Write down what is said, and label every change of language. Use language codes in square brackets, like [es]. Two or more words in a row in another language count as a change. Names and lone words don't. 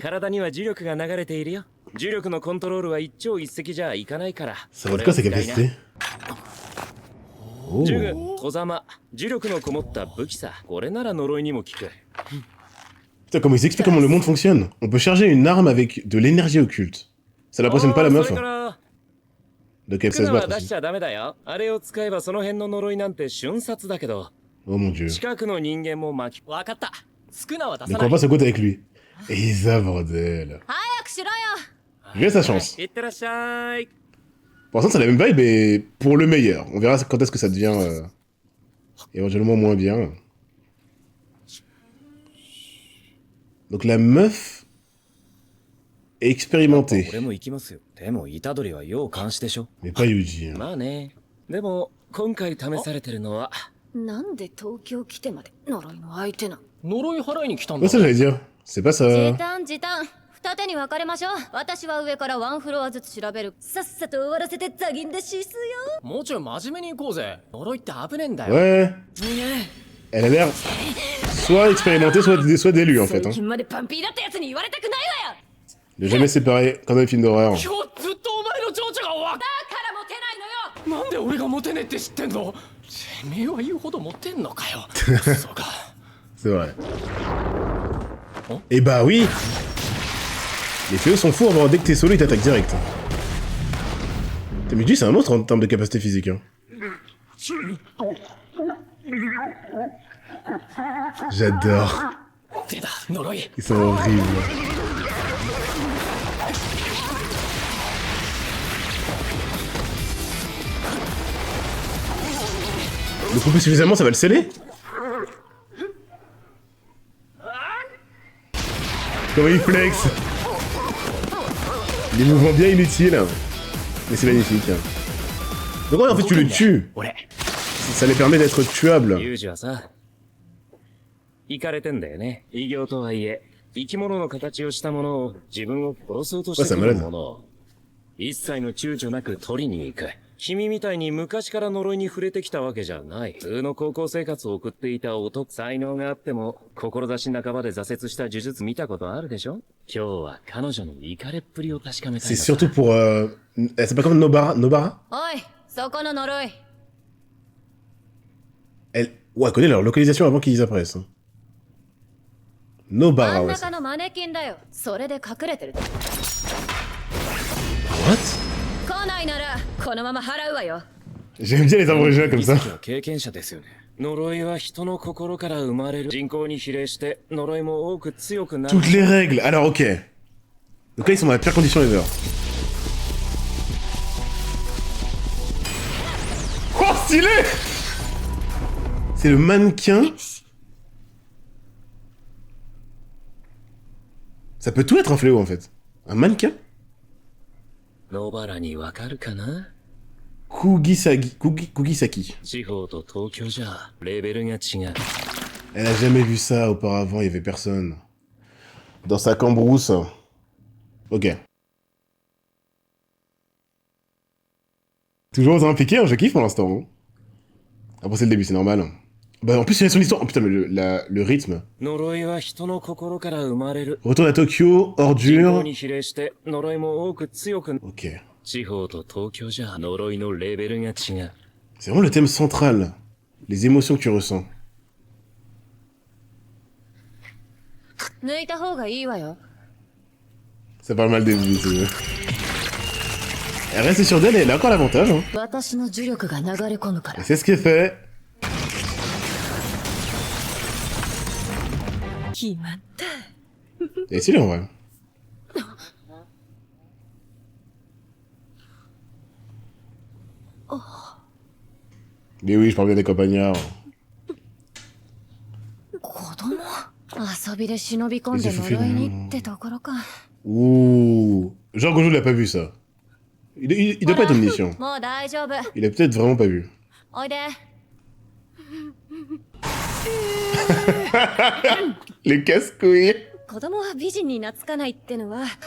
[ja] 体には磁力が流れているよ。重力のコントロールは一朝一夕じゃいかないから。 [fr] Ça va être quoi sa capacité? Oh. [ja] 呪具、戸ざま、磁力のこもった武器さ。これなら呪いにも効く。 [fr] Putain, comment ils expliquent comment le monde fonctionne? On peut charger une arme avec de l'énergie occulte. Ça l'impressionne pas la meuf? [ja] それか [fr] Hein. [ja] ら [fr] Donc elle [ja] ク [fr] se [ja] ナ [fr] bat [ja] は出し [fr] aussi. [ja] ちゃダメだよ。あれを使えばその辺の呪いなんて瞬殺だけど、 [fr] Oh mon dieu. [ja] 近くの人間も巻き。わかった。スクナは出 [fr] Ne [ja] さな [fr] crois [ja] い。 [fr] pas ce côté avec lui. Isa, bordel. [ja] 早くしろよ。 [fr] Il a sa chance. [ja] いってらっしゃい。 [fr] Pour l'instant, c'est la même vibe, mais pour le meilleur. On verra quand est-ce que ça devient éventuellement moins bien. Donc la meuf est expérimentée, [ja] 俺も行きますよ。でも、虎杖は要監視でしょ。 [fr] mais pas Yuji. hein. [ja] まあね。でも、今回試されてるのは、なんで東京来てまで呪いの相手なの。呪い払いに来たん [fr] Ouais, [ja] だ。 [fr] ça j'allais dire. C'est pas [ja] 時 [fr] ça. [ja] 短時短。二手に分かれましょう。私は上からワンフロアずつ調べる。さっさと終わらせてザギンでシスよ。もうちょい真面目に行こうぜ。呪いって危ねえんだよ。 [fr] Ouais. Elle a l'air soit expérimentée, soit d'élue en fait. [ja] 最 [fr] Hein. [ja] 近までパンピーだったやつに言われたくないわよ。 [fr] Ne jamais séparer, comme dans les films d'horreur. [ja] 今日ずっとお前の情緒がわだからモテないのよ。なんで俺がモテねえって知ってんの。てめえは言うほどモテんのかよ。そうか。 [fr] C'est vrai. Et bah oui. Les fléaux sont fous, dès que t'es solo, ils t'attaquent direct. Putain, mais lui, c'est un monstre en termes de capacité physique. Hein. J'adore. [ja] 出た呪い。 [fr] Ils sont horribles. Le couper suffisamment, ça va le sceller. Comment il flex. Des mouvements bien inutiles. Mais c'est magnifique. Donc ouais, en fait, tu le tues. [ja] 俺。 [fr] Ça les permet d'être tuables. [ja] ユージはさ、イカれてんだよね。異形とはいえ、生き物の形をしたものを自分を殺そうとしてくるものを、一切の躊躇なく取りに行く。君みたいに昔から呪いに触れてきたわけじゃない。普通の高校生活を送っていた男、才能があっても、志半ばで挫折した呪術見たことあるでしょ。今日は彼女のイカれっぷりを確かめたい [fr] C'est [ja] のさ。 [fr] surtout pour... C'est pas comme Nobara. Nobara. [ja] おい、そこの呪い。 [fr] Elle... Ouais, elle connaît leur localisation avant qu'ils apparaissent. Hein. Nobara, [ja] 真ん [fr] ouais. [ja] 中のマネキンだよ。それで隠れてる。 [en] What? [ja] 来ないならこのまま払うわよ。 [fr] J'aime bien les abrégés comme ça. [ja] 奇跡は経験者ですよね。呪いは人の心から生まれる。人口に比例して呪いも多く強くなる。 [fr] Toutes les règles. Alors, ok. Donc là, ils sont dans la pire condition ever. Oh, stylé! C'est le mannequin. Ça peut tout être un fléau, en fait. Un mannequin? [ja] 野原にわかるかな。 Kugisaki. 地方と東京じゃレベルが違う。 [fr] Elle a jamais vu ça auparavant, il y avait personne. Dans sa cambrousse. Ok. Toujours autant impliqué, hein, je kiffe pour l'instant. Hein. Après c'est le début, c'est normal. Bah en plus il y a son histoire. Oh putain mais le rythme. [ja] 呪いは人の心から生まれる。 [fr] Retourne à Tokyo, [ja] 人口 [fr] ordure. [ja] に比例して呪いも多く強く。 [fr] Ok. [ja] 地方と東京じゃ呪いのレベルが違う。 [fr] C'est vraiment le thème central. Les émotions que tu ressens. [ja] 抜いた方がいいわよ。 [fr] Ça parle mal des vues. Elle reste sûre d'elle et elle a encore l'avantage. Hein. [ja] 私の呪力が流れ込むから [fr] Et c'est ce qui est fait. [ja] 決まった。 [fr] Et c'est lui en vrai. Mais oui, je parle bien des campagnards. [ja] 子供遊びで忍び込んで呪いにってところか。 [fr] Ouh. Jean Gojo l'a pas vu ça. Il doit pas être omniscient. [ja] もう大丈夫。 [fr] Il a peut-être vraiment pas vu. [ja] おいで。 [fr] Les casse-couilles. [ja] 子供は美人に懐かないってのは。